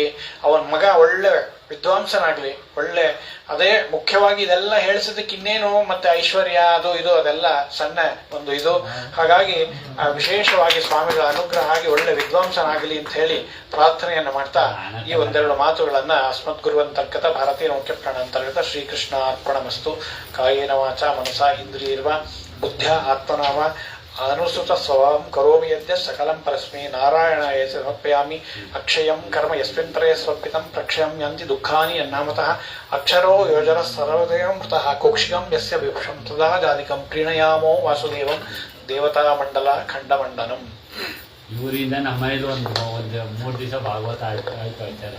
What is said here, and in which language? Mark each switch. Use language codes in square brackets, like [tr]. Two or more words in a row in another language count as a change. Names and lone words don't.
[kn] ಅವನ ಮಗ ಒಳ್ಳೆ ವಿದ್ವಾಂಸನಾಗ್ಲಿ, ಒಳ್ಳೆ, ಅದೇ ಮುಖ್ಯವಾಗಿ ಇದೆಲ್ಲ ಹೇಳಿಸೋದಕ್ಕೆ ಇನ್ನೇನು ಮತ್ತೆ ಐಶ್ವರ್ಯ ಅದು ಇದು ಅದೆಲ್ಲ ಸಣ್ಣ ಒಂದು ಇದು. ಹಾಗಾಗಿ ವಿಶೇಷವಾಗಿ ಸ್ವಾಮಿಗಳ ಅನುಗ್ರಹ ಆಗಿ ಒಳ್ಳೆ ವಿದ್ವಾಂಸನಾಗಲಿ ಅಂತ ಹೇಳಿ ಪ್ರಾರ್ಥನೆಯನ್ನು ಮಾಡ್ತಾ ಈ ಒಂದೆರಡು ಮಾತುಗಳನ್ನ [sa] ಅಸ್ಮತ್ ಗುರುವಂತರ್ಗತ ಭಾರತೀಯ ಮುಖ್ಯ ಪ್ರಾಣ ಅಂತರ್ಗತ ಶ್ರೀಕೃಷ್ಣ ಅರ್ಪಣಮಸ್ತು. ಕಾಯೇನ ವಾಚ ಮನಸ ಇಂದ್ರಿಯರ್ವ ಬುದ್ಧ್ಯ ಆತ್ಮನಾಮ ಅನುಸೃತ ಸ್ವಭಾವಂ ಕರೋಮಿ ಯದ್ಯ ಸಕಲಂ ಪರಸ್ಮೈ ನಾರಾಯಣಾಯ ಸಮರ್ಪಯಾಮಿ. ಅಕ್ಷಯಂ ಕರ್ಮ ಯಸ್ಮಿನ್ ಪರೇ ಸ್ವರ್ಪಿತಂ ಪ್ರಕ್ಷಯಂ ಯಂತಿ ದುಃಖಾನಿ ಯನ್ನಾಮತಃ. ಅಕ್ಷರೋ ಯೋಜನ ಸರ್ವದೇವಂ ಮೃತಃ ಕುಕ್ಷಿಕಂ ಯಸ್ಯ ವಿಭುಷಂ ತದಾ ಜಾಧಿಕಂ ಪ್ರೀಣಯಾಮೋ ವಾಸುದೇವಂ ದೇವತಾ ಮಂಡಲ ಖಂಡಮಂಡನಂ. [kn] ಇವರಿಂದ ನಮ್ಮನೇಲಿ ಒಂದು 3 ದಿವಸ ಭಾಗವತ ಆಯ್ತಾರೆ.